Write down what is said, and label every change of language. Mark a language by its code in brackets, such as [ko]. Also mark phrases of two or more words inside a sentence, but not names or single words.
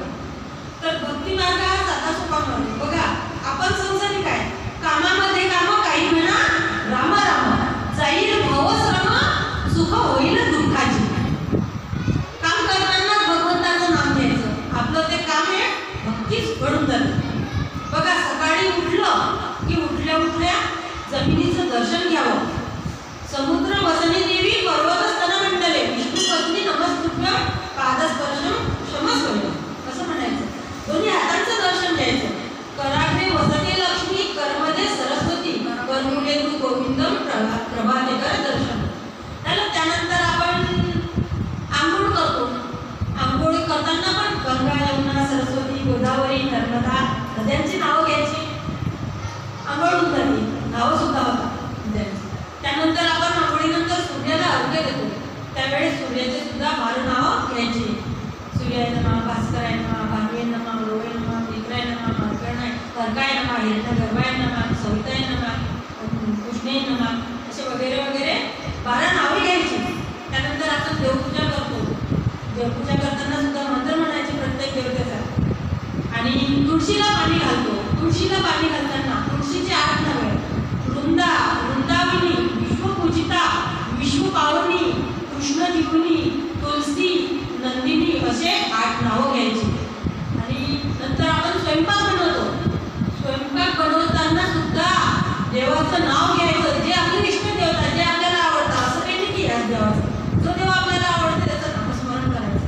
[mr] तर भक्ती मार्ग हा साधा सोपा मार्ग. बघा आपण संसारिक आहे, कामामध्ये काम काही म्हणा राम राम, जाईल भवश्रम सुख होईल दुःखाची. काम करताना भगवंताचं नाम घ्यायचं, आपलं ते काम आहे भक्तीच घडून जातं. बघा सकाळी उठलं की उठल्या उठल्या जमिनीचं दर्शन घ्यावं. [sa] समुद्र वसनी देवी पर्वतस्तन मंडले विष्णू पत्नी नमस्तुभ्य पादस्पर्शम क्षमस्वयं [mr] असं म्हणायचं. दोन्ही हातांचं दर्शन घ्यायचं. [sa] कराग्रे वसते लक्ष्मी, कर्मदे सरस्वती, कर्मुले तू गोविंदम प्रभाते कर दर्शन. [mr] त्यानंतर आपण आंघोळ करतो. आंघोळ करताना पण गंगा, यमुना, सरस्वती, गोदावरी, नर्मदा नद्यांची नावं घ्यायची. आंघोळ होऊन जाते, नावं सुद्धा होतात. त्यानंतर आपण आंघोळीनंतर सूर्याला अर्घ्य देतो. त्यावेळेस सूर्याचे सुद्धा 12 नावं घ्यायची. [sa] सूर्याय नमः, भास्कराय नमः, भानुवे नमः, रोवे नमः, मित्राय नमः, अर्काय नमः, हिरण्यगर्भाय नमः, सविताय नमः, कृष्णे नमः [mr] असे वगैरे वगैरे 12 नावे घ्यायची. त्यानंतर आपण देवपूजा करतो. देवपूजा करताना सुद्धा मंत्र म्हणायचे प्रत्येक देवतेचा. आणि तुळशीला पाणी घालतो. तुळशीला पाणी घालताना तुळशीचे 8 नावे: वृंदा, वृंदाविनी, विश्वपूजिता, विश्वपावनी, कृष्णजीवनी, तुलसी, नंदिनी असे 8 नावं घ्यायची. आणि नंतर आपण स्वयंपाक बनवतो. स्वयंपाक बनवताना सुद्धा देवाचं नाव घ्यायचं, जे आपले इष्ट देवता, जे आपल्याला आवडतं. असं काही नाही की याच देवाचं, जो देव आपल्याला आवडते त्याचं नामस्मरण करायचं.